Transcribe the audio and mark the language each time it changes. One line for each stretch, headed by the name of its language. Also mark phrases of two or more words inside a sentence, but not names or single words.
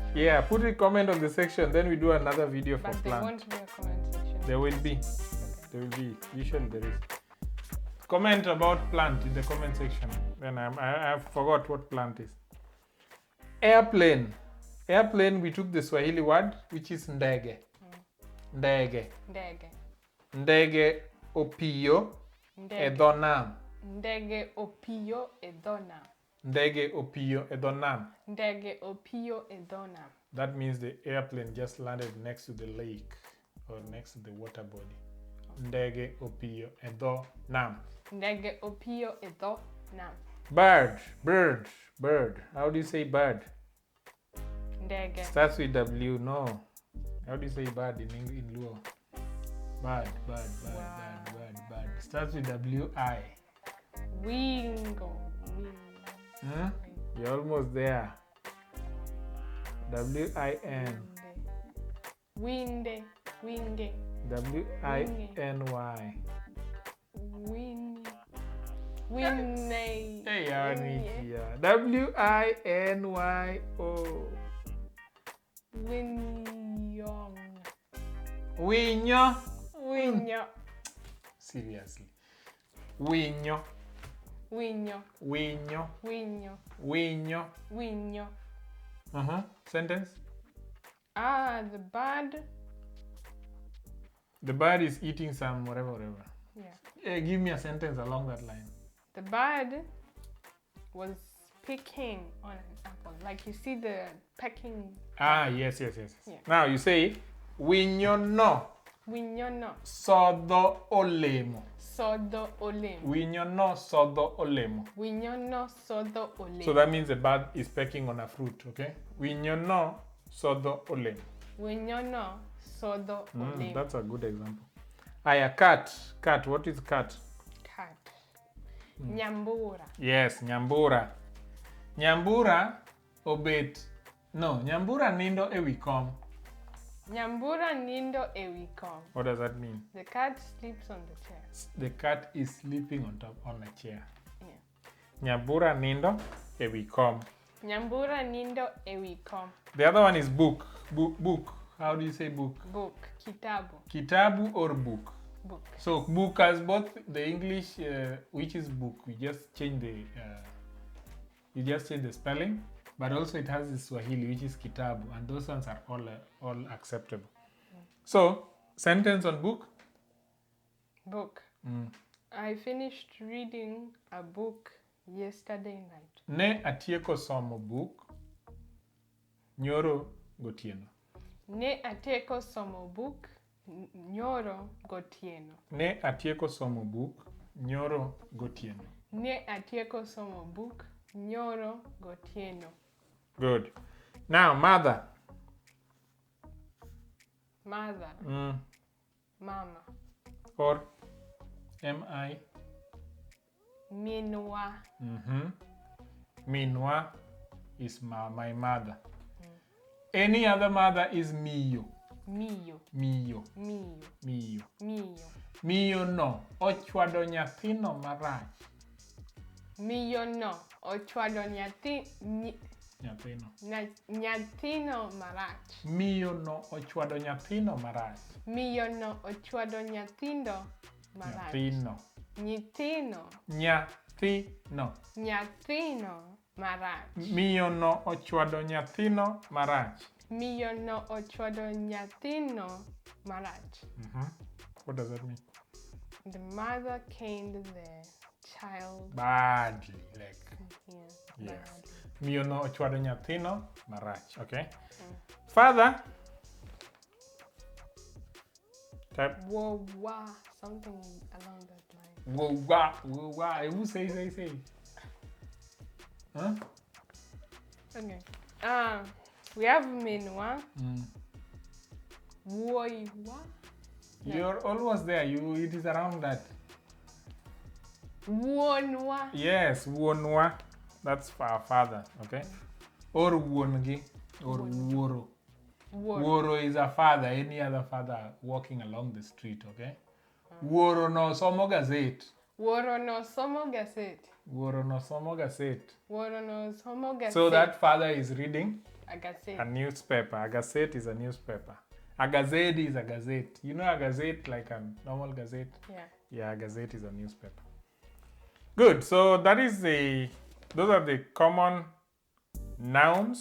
English: Yeah, put a comment on the section. Then we do another video for but plant. There won't be a comment section. There will be. Okay. There will be. Usually there is. Comment about plant in the comment section. Then I forgot what plant is. Airplane. Airplane, we took the Swahili word, which is ndege.
Luo (Kenya and Tanzania): Ndege opiyo edho nam. Ndege opiyo edho nam.
English: That means the airplane just landed next to the lake or next to the water body.
Luo (Kenya and Tanzania): Ndege opiyo edho nam.
English: Bird. How do you say bird? Ndege. Starts with W. No. How do you say bird in Luo? Bird. Starts with W-I. Wingo. Huh? You're almost there. W-I-N. Winge. W-I-N-Y. Winne. Hey, Anikia. W-I-N-Y-O. Winyo. Seriously. Winyo. Sentence? The bird is eating some whatever. Yeah. Give me a sentence along that line. The bird was picking on an apple. Like you see the pecking. Yes. Yeah. Now you say
Luo (Kenya and Tanzania): Winyo no. Sodho olemo. Winyo no sodho olemo.
English: So that means the bird is pecking on a fruit, okay?
Luo (Kenya and Tanzania): Winyo no sodho olemo.
English: That's a good example. Cat. What is cat? Cat. Nyambura.
Luo (Kenya and Tanzania): Yes, Nyambura. Nyambura obet. No, Nyambura nindo ewi kom.
English: What does that mean? The cat sleeps on the chair. The cat is sleeping on a chair. Yeah.
Luo (Kenya and Tanzania): Nyambura nindo ewi kom.
English: The other one is book. Book. How do you say book? Book. Kitabu. Kitabu or book? Book. So book has both the English, which is book. We just change the spelling, but also it has the Swahili, which is kitabu, and those ones are all acceptable. So sentence on book. Book. I finished reading a book yesterday night.
Luo (Kenya and Tanzania): Ne atieko somo book nyoro gotieno. Ne atieko somo book nyoro gotieno. Ne atieko somo buk nyoro gotieno. Ne atieko somo buk nyoro gotieno.
English: Good. Now, mother. Mother. Mama. Or M-I. Minwa. Minwa is my mother. Any other mother is miyo. Miyo. Miyo. Miyo. Miyo. Miyo.
Luo (Kenya and Tanzania): Miyo no ochwado nyathino marach. Miyo no ochwado nyathino marach. Miyo no ochwado nyathino marach. Miyo no ochwado nyithindo marach. Nyathino. Nyathino marach. Miyo no ochwado nyathino marach. Miyo no ochwado nyathino marach.
English: What does that mean? The mother caned the child badly, like yes. Badly.
Luo (Kenya and Tanzania): Miyo no ochwado nyathino marach.
English: Okay. Father. Type. Wowa, something along that line. Wowa. Who say? Huh? Okay. We have Minwa. Woiwa. You're almost there. It is around that. Wonwa. Yes, wonwa. That's for our father. Okay. Or wongi. Or woro. Woro is a father. Any other father walking along the street.
Luo (Kenya and Tanzania): Okay. Woro no somo gazette. Woro no somo gazette. Woro no somo gazette. Woro no somo gazette.
English: So that father is reading a gazette. A newspaper. A gazette is a newspaper. A gazette is a gazette. You know a gazette like a normal gazette? Yeah. Yeah, a gazette is a newspaper. Good. So those are the common nouns.